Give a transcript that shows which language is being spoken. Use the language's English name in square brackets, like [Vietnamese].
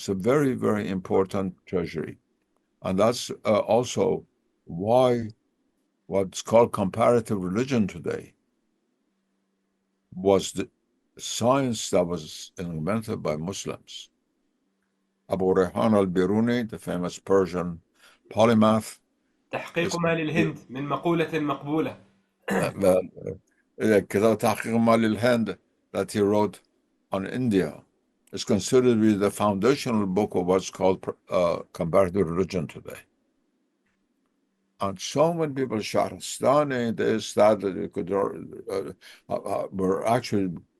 [English] It's a very, very important treasury. And that's also why what's called comparative religion today was the science that was invented by Muslims. Abu Rayhan al-Biruni, the famous Persian polymath, [Arabic] تحقيق ما للهند من مقولة مقبولة. [English] كتاب تحقيق ما للهند that he wrote on India is considered to be the foundational book of what's called comparative religion today. And so many people, Shahrastani, this, that, they could, were actually